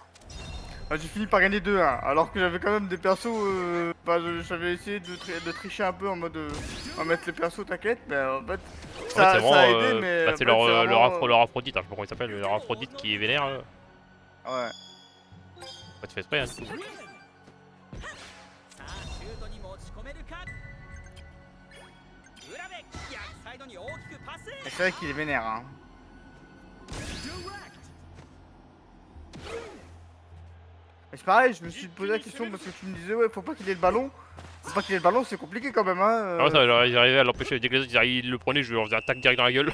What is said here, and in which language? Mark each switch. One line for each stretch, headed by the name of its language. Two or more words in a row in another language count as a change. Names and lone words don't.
French: Ah, j'ai fini par gagner 2-1, alors que j'avais quand même des persos, j'avais essayé de tricher un peu en mode on va mettre les persos t'inquiète, mais en fait En fait, ça, c'est ça a vraiment. aidé, mais Bah, en c'est fait, vraiment, leur Aphrodite, hein, je sais pas comment il s'appelle, mais leur Aphrodite qui est vénère. Ouais. Bah, tu fais exprès, hein.
Japanese: さあシュートに持ち込めるか裏で逆サイドに大きくパス
French: Et c'est vrai qu'il est vénère hein. Et c'est pareil, je me suis posé la question parce que tu me disais ouais faut pas qu'il ait le ballon. Faut pas qu'il ait le ballon, c'est compliqué quand même hein. Ah ouais, ça, genre, ils arrivaient à l'empêcher, dès que les autres ils le prenaient, je leur faisais un tac direct dans la gueule.